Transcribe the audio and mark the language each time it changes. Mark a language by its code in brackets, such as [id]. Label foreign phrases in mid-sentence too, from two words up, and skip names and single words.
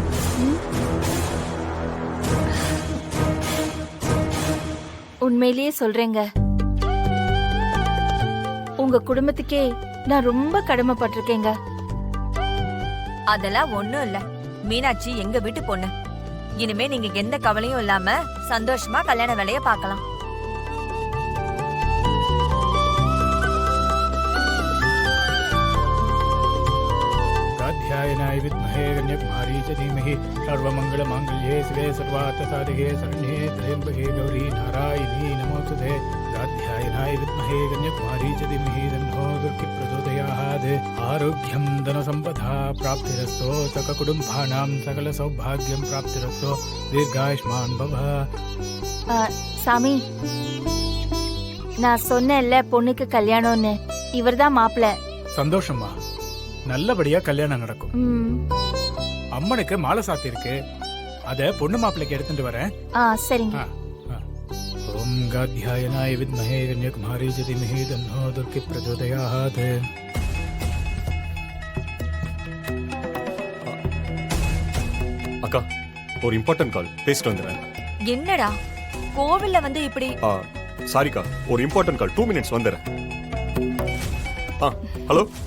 [ta] உண்மையிலேயே சொல்றேங்க, உங்க குடும்பத்துக்கே நான் ரொம்ப கடமைப்பட்டிருக்கேங்க. அதெல்லாம் ஒண்ணும் இல்ல, மீனாட்சி எங்க வீட்டு பொண்ணு. இனிமே நீங்க எந்த கவலையும் இல்லாம சந்தோஷமா கல்யாண வேலைய பார்க்கலாம். [sa] कात्यायनाय विद्महे कन्याकुमारी च धीमहि सर्वमङ्गलमाङ्गल्ये शिवे सर्वार्थसाधिके शरण्ये त्र्यम्बके गौरी नारायणी नमोस्तुते कात्यायनाय विद्महे कन्याकुमारी च धीमहि तन्नो दुर्गी प्रचोदयात् आरोग्यं धनसम्पदा प्राप्तिरस्तो सककुटुम्बानां सकलसौभाग्यं प्राप्तिरस्तो दीर्घायुष्मान् भव. [ta] சாமி, நான் சொன்னேன்ல பொண்ணுக்கு கல்யாணம்னு, இவர்தான் மாப்பிள்ள. சந்தோஷமா, நல்லபடியா கல்யாணம் நடக்கும். அம்மனுக்கு மாலை சாத்தி இருக்கு, அத பொண்ணு மாப்பிள்ளைக்கு எடுத்துட்டு வரேன். சரிங்க. [sa] ओम् कात्यायनाय विद्महे कन्याकुमारी च धीमहि तन्नो दुर्गी प्रचोदयात्. [ta] அக்கா, ஒரு [en] important call, [ta] பேசிட்டு வந்துடுறேன். என்னடா கோவில்ல வந்து இப்படி? சாரிக்கா, ஒரு [en] important call, 2 minutes [ta] வந்துடுறேன். ஹலோ.